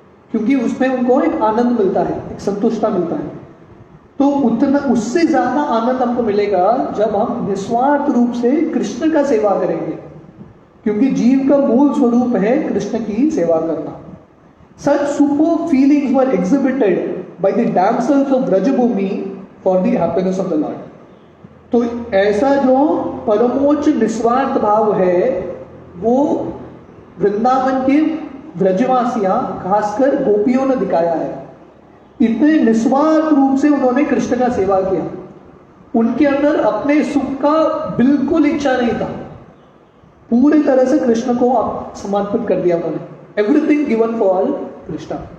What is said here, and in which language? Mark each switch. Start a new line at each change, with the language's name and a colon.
Hindi: क्योंकि उसमें उनको एक आनंद मिलता है, एक संतुष्टता मिलता है। तो उतना उससे ज्यादा आनंद हमको मिलेगा जब हम निस्वार्थ रूप से कृष्ण का सेवा करेंगे, क्योंकि जीव का मूल स्वरूप है कृष्ण की सेवा करना।
English: Such superb feelings were exhibited by the damsels of Brajabhumi for the happiness of the Lord.
Hindi: तो ऐसा जो परमोच्च निस्वार्थ भाव है वो वृंदावन के ब्रजवासियां खासकर गोपियों ने दिखाया है। इतने निस्वार्थ रूप से उन्होंने कृष्ण का सेवा किया, उनके अंदर अपने सुख का बिल्कुल इच्छा नहीं था, पूरी तरह से कृष्ण को समर्पित कर दिया उन्होंने,
English: Everything given for Krishna.